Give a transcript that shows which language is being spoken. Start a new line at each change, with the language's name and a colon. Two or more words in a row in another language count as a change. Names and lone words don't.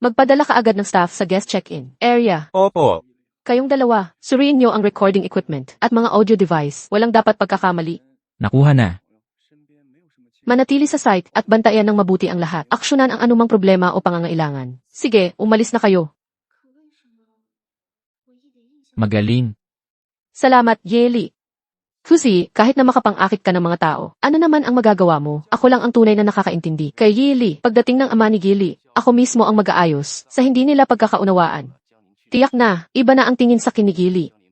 Filipino: Magpadala ka agad ng staff sa
English: guest check-in area.
Filipino: Opo. Kayong dalawa, suriin niyo ang
English: recording equipment
Filipino: at mga
English: audio device.
Filipino: Walang dapat pagkakamali. Nakuha na. Manatili sa site at bantayan ng mabuti ang lahat. Aksyonan ang anumang problema o pangangailangan. Sige, umalis na kayo.
Chinese: 可为什么我一点印象？
Filipino: Magaling. Salamat, Yeli. Fuzi, kahit na makapang-akit ka ng mga tao, ano naman ang magagawa mo? Ako lang ang tunay na nakakaintindi. Kay Yeli, pagdating ng ama ni Gili, ako mismo ang mag-aayos sa hindi nila pagkakaunawaan. Tiyak na, iba na ang tingin sa kinigili.